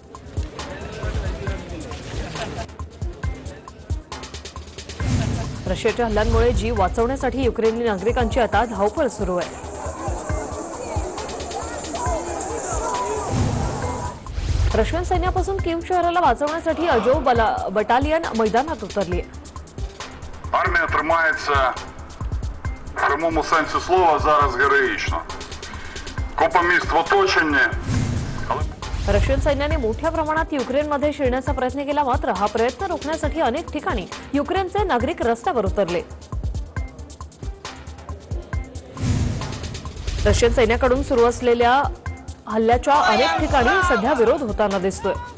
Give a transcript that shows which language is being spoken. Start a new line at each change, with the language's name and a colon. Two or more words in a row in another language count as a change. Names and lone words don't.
Marathi: रशियाच्या हल्ल्यांमुळे जीव वाचवण्यासाठी युक्रेनी नागरिकांची आता धावपळ सुरू आहे. रशियन सैन्यापासून कीव शहराला वाचवण्यासाठी अजोव बटालियन मैदानात उतरली आहे.
Ukrainian: Армія тримається в прямому сенсі слова зараз героїчно. Купа міст в оточенні.
Marathi: रशियन सैन्याने मोठ्या प्रमाणात युक्रेनमध्ये शिरण्याचा प्रयत्न केला. मात्र हा प्रयत्न रोखण्यासाठी अनेक ठिकाणी युक्रेनचे नागरिक रस्त्यावर उतरले. रशियन सैन्याकडून सुरू असलेल्या हल्ल्याच्या अनेक ठिकाणी सध्या विरोध होताना दिसतोय.